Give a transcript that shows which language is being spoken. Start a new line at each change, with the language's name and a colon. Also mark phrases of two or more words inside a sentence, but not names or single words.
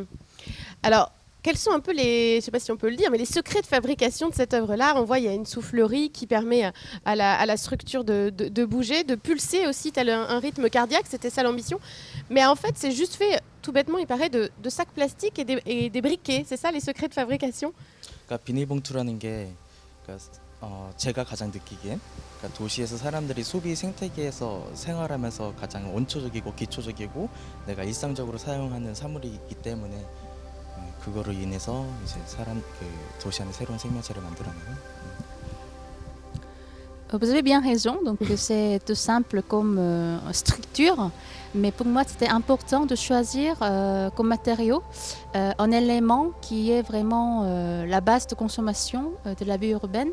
French: Alors, quels sont un peu les, je ne sais pas si on peut le dire, mais les secrets de fabrication de cette œuvre-là? On voit il y a une soufflerie qui permet à la structure de bouger, de pulser aussi tel un rythme cardiaque, c'était ça l'ambition. Mais en fait, c'est juste fait, tout bêtement, il paraît, de sacs plastiques et des briquets. C'est ça les secrets de fabrication?
Korean: 그러니까 비닐봉투라는 게 그러니까 제가 가장 느끼기엔 그러니까 도시에서 사람들이 소비 생태계에서 생활하면서 가장 원초적이고 기초적이고 내가 일상적으로 사용하는 사물이기 때문에 그거로 인해서 이제 도시 안에 새로운 생명체를 만들어내는.
French: Vous avez bien raison, donc c'est tout simple comme structure, mais pour moi c'était important de choisir comme matériau un élément qui est vraiment la base de consommation de la vie urbaine.